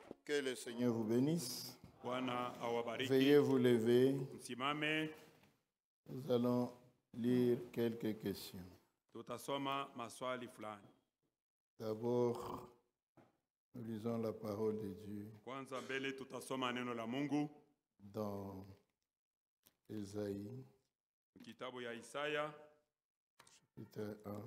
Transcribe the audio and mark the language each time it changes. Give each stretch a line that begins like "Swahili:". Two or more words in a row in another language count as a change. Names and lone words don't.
French: Que le Seigneur vous bénisse.
Swahili: Bwana awabariki.
French: Veuillez vous lever.
Swahili: Msimame.
French: Nous allons lire quelques questions.
Swahili: Tutasoma maswali fulani.
French: D'abord, nous lisons la parole de Dieu
Swahili: Kwanza mbele tutasoma neno la Mungu
French: dans Ésaïe,
Swahili: kitabu ya Isaya,
French: chapitre 1.